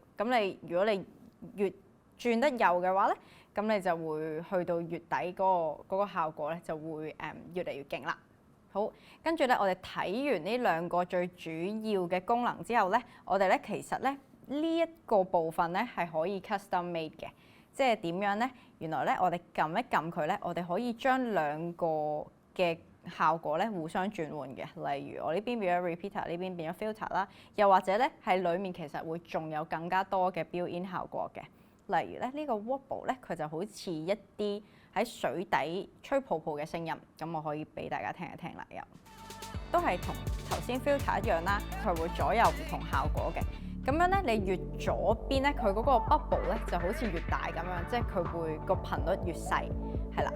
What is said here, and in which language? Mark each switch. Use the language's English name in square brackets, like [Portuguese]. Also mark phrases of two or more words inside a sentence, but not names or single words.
[Cantonese] 咁如果你越轉得右嘅話咧，咁你就會去到越底嗰個效果咧，就會越嚟越勁啦。好，跟住咧，我哋睇完呢兩個最主要嘅功能之後咧，我哋咧其實咧呢一個部分咧係可以 [English] custom made [Cantonese] 嘅，即係點樣咧？原來咧我哋撳一撳佢咧，我哋可以將兩個嘅效果咧互相轉換嘅。例如我呢邊變咗 repeater， 呢邊變咗 filter 啦，又或者咧係裡面其實會仲有更加多嘅 built-in 效果嘅。例如咧呢個 wobble 咧，佢就好似一啲喺水底吹泡泡嘅聲音，咁我可以俾大家聽一聽啦。又都係同頭先 filter 一樣啦，佢會左右唔同效果嘅。咁樣咧，你越左邊咧，佢嗰個 bubble 咧就好似越大咁樣，即係佢會個頻率越細，係啦。